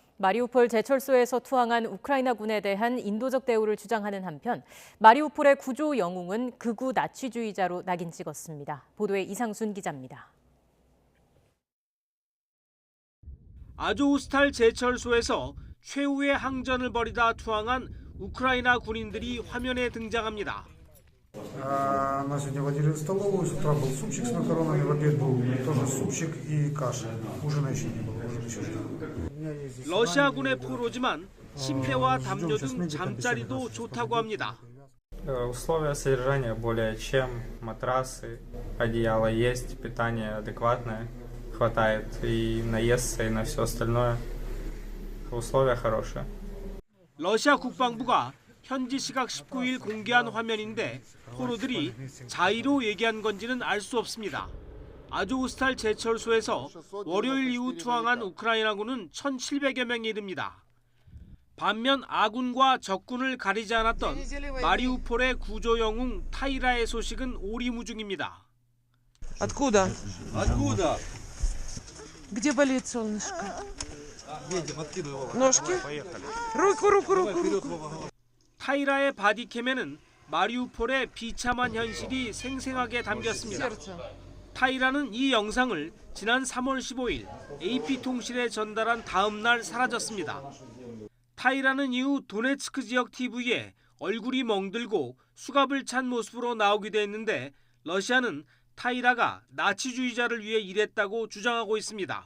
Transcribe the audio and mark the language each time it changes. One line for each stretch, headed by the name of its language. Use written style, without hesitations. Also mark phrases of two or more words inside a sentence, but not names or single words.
Korean: 마리우폴 제철소에서 투항한 우크라이나군에 대한 인도적 대우를 주장하는 한편 마리우폴의 구조 영웅은 극우 나치주의자로 낙인 찍었습니다. 보도에 이상순 기자입니다. 아조우스탈 제철소에서 최후의 항전을 벌이다 투항한 우크라이나 군인들이 화면에 등장합니다.
Russian: На сегодня водили в столовую, с утра был супчик с макаронами, в обед был тоже супчик и каша. Ужина еще не было, ужин еще ждал.
Korean: 러시아군의 포로지만 침대와 담요 등 잠자리도 좋다고 합니다.
Russian: Условия содержания более чем, матрасы, одеяло есть, питание адекватное, хватает и наесться, и на все остальное. Условия хорошие.
Korean: 러시아 국방부가 현지 시각 19일 공개한 화면인데 포로들이 자의로 얘기한 건지는 알 수 없습니다. 아조우스탈 제철소에서 월요일 이후 투항한 우크라이나군은 1,700여 명에 이릅니다. 반면 아군과 적군을 가리지 않았던 마리우폴의 구조 영웅 타이라의 소식은 오리무중입니다.
Russian: Откуда? Откуда? Где болит солнышко? Ножки? Руку.
Korean: 타이라의 바디캠에는 마리우폴의 비참한 현실이 생생하게 담겼습니다. 타이라는 이 영상을 지난 3월 15일 AP통신에 전달한 다음 날 사라졌습니다. 타이라는 이후 도네츠크 지역 TV에 얼굴이 멍들고 수갑을 찬 모습으로 나오기도 했는데 러시아는 타이라가 나치주의자를 위해 일했다고 주장하고 있습니다.